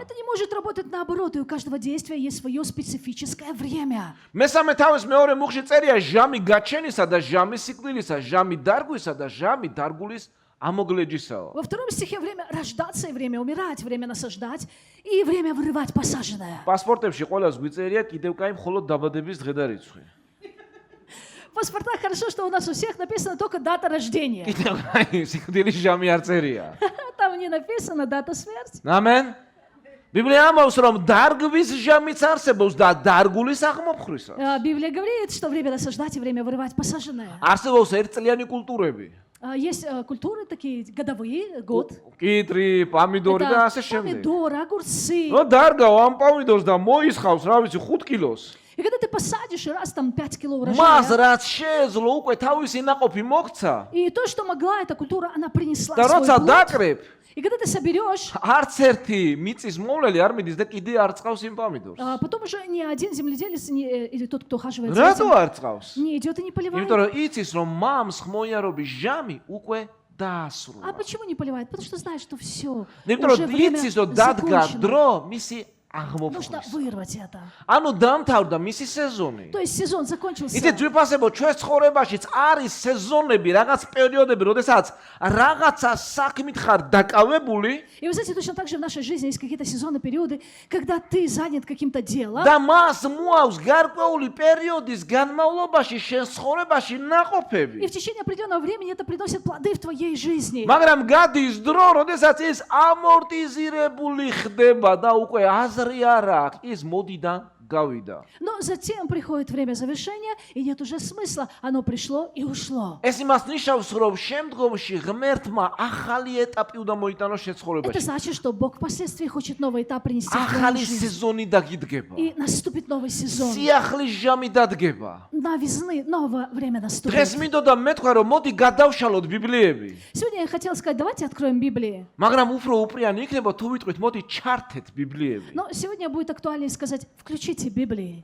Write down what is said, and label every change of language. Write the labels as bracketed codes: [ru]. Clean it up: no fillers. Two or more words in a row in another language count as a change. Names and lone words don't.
[ru] Это не может работать наоборот, и у каждого действия есть свое специфическое время. [ka] მესამე თავის მეორე მუხში წერია ჟამი გაჩენისა და ჟამი სიკვდილისა, ჟამი დარგვისა და ჟამი დარგულის ამოგლეჯისაო. [ru] Во втором стихе время рождаться и время умирать, время насаждать и время вырывать посаженное. [ka] პასპორტებში ყველას გვიწერია კიდევ კაი მხოლოდ დაბადების დღე და რიცხვი. [ru] В паспортах хорошо, что у нас у всех написана только дата рождения. [ka] კიდევ კაი სიკვდილის ჟამი არ წერია. [ru] Там не написана дата смерти. [ka] ამენ. ბიბლია ამბობს, რომ დარგვის ჟამიც არსებობს და დარგულის აღმოფხრისა. [ru] Библия говорит, что время насаждать и время вырывать посаженное. [ka] არსებობს ერთწლიანი კულტურები. [ru] Есть культуры такие годовые, год. [ka] კიტრი, პამიდორი და ასე შემდეგ. [ru] Помидоры, огурцы. [ka] ნუ დარგავ ამ პამიდორს და მოისხავს, რა ვიცი, 5 კილოს. [ru] И когда ты посадишь, и раз там 5 кило [ka] მას [ru] урожая, [ka] რაც შეეძლო უკვე თავისი ნაყოფი მოქცა [ru] и то, что могла эта культура, она принесла [ka] და [ru] свой [ka] როცა [ru] плод. [ka] დაკრებ, [ru] И когда ты соберешь, [ka] არც ერთი მიწის მოვლელი არ მიდის და კიდე არ წყავს იმ პამიდორს. [ru] потом уже ни один земледелец или тот, кто ухаживает за [ka] რატო [ru] этим, [ka] არ წყავს? [ru] не идет и не поливает. [ka] იმიტომ რომ იცის რომ მამს ხმოიარობის ჟამი უკვე [ru] А [ka] დაასრულა. [ru] почему не поливает? Потому что знает, что все, [ka] იმიტომ [ru] уже [ka] რომ [ru] время [ka] იცის რომ დადგა [ru] закончено. [ka] დრო მისი [ru] Нужно [ka] აღმოფხვის. [ru] вырвать это. [ka] ანუ დამთავრდა მისი სეზონი. [ru] То есть сезон закончился. [ka] იცით ძვირფასებო ჩვენ ცხოვრებაშიც არის სეზონები, რაღაც პერიოდები, როდესაც რაღაცა საქმით ხარ დაკავებული [ru] И вы знаете, точно так же в нашей жизни есть какие-то сезонные периоды, когда ты занят каким-то делом, [ka] და მას მოავს გარკვეული პერიოდის განმავლობაში შენ ცხოვრებაში [ru] и [ka] ნაყოფები. [ru] в течение определенного времени это приносит плоды в твоей жизни. [ka] მაგრამ გადის დრო, როდესაც ეს ამორტიზირებული ხდება და უკვე აზრი არ აქვს, ის მოდიდან გავიდა. [ru] Но затем приходит время завершения, и нет уже смысла. Оно пришло и ушло. [ka] ეს იმას ნიშნავს, რომ შემდგომში ღმერთმა ახალი ეტაპი უნდა მოიტანოს შენ [ru] Это [ka] ცხოვრებაში. [ru] значит, что Бог впоследствии хочет новый этап принести в твою [ka] ახალი [ru] жизнь. [ka] სეზონი დაგიდგება. [ru] И наступит новый сезон. [ka] სიახლის ჟამი დადგება. [ru] Новизны, новое время наступит. [ka] დღეს მინდოდა მეთქვა, რომ მოდი გადავშალოთ ბიბლიები. [ru] Сегодня я хотела сказать, давайте откроем Библии. [ka] მაგრამ უფრო უპრიანი იქნება თუ ვიტყვით, მოდი ჩართეთ ბიბლიები. [ru] Но сегодня будет актуальнее сказать, включите Библии.